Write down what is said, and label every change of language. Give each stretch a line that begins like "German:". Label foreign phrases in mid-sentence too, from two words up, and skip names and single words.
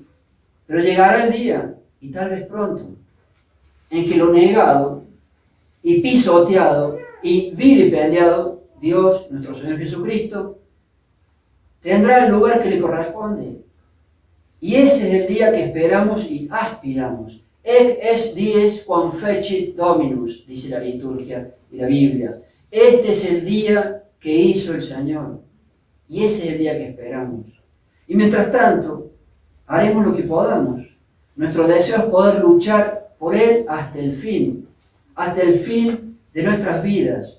Spanish: Pero llegará el día, y tal vez pronto, en que lo negado y pisoteado y vilipendiado, Dios, nuestro Señor Jesucristo, tendrá el lugar que le corresponde. Y ese es el día que esperamos y aspiramos.
Latin: Ec est dies quam fecit Dominus,
Spanish: dice la liturgia y la Biblia. Este es el día que hizo el Señor. Y ese es el día que esperamos. Y mientras tanto, haremos lo que podamos. Nuestro deseo es poder luchar por Él hasta el fin de nuestras vidas.